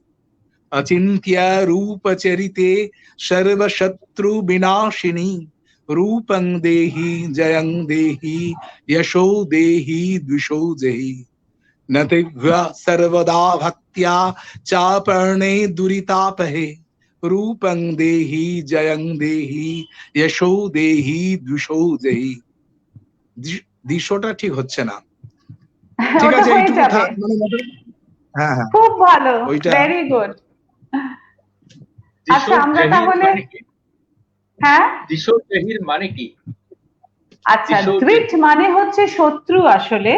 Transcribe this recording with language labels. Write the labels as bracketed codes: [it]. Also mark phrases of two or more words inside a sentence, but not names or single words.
[sa] अचिंत्य रूप चरिते सर्व शत्रु विनाशिनी रूपं देहि जयं देहि यशो देहि द्विषो देहि न दिव्या सर्वदा भक्त्या चापर्णे दुरितापहे रूपं देहि जयं देहि यशो देहि द्विषो देहि। [bn] দিশোটা ঠিক হচ্ছে না, ঠিক আছে এইটুকু থাক, হ্যাঁ হ্যাঁ খুব ভালো, [en] very good. [bn] আচ্ছা আমরা তাহলে হ্যাঁ [sa] দিশো দেহির [bn] মানে কি? আচ্ছা দৃঢ় মানে হচ্ছে শত্রু আসলে।